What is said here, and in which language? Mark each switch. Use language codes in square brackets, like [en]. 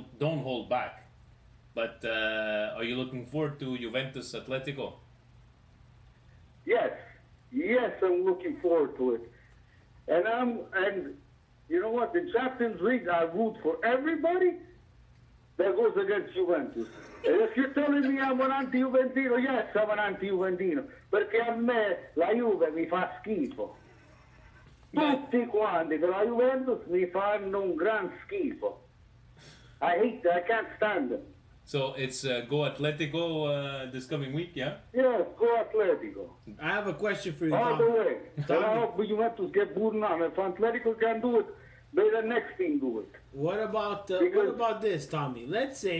[en] don't hold back. But are you looking forward to Juventus Atletico? Yes, I'm looking forward to it. And you know what? In Champions League, I root for everybody that goes against Juventus. And if you're telling me I'm an anti-Juventino, yes, I'm an anti-Juventino. [it] Perché a me la Juve mi fa schifo. Tutti quanti della Juventus mi fanno un gran schifo. [en] I hate that. I can't stand them. So it's Go Atletico this coming week, yeah? Yes, go Atletico. I have a question for you, All the Tommy. way. And I hope Juventus get booted on. If Atletico can do it, may the next team do it. What about this, Tommy? Let's say.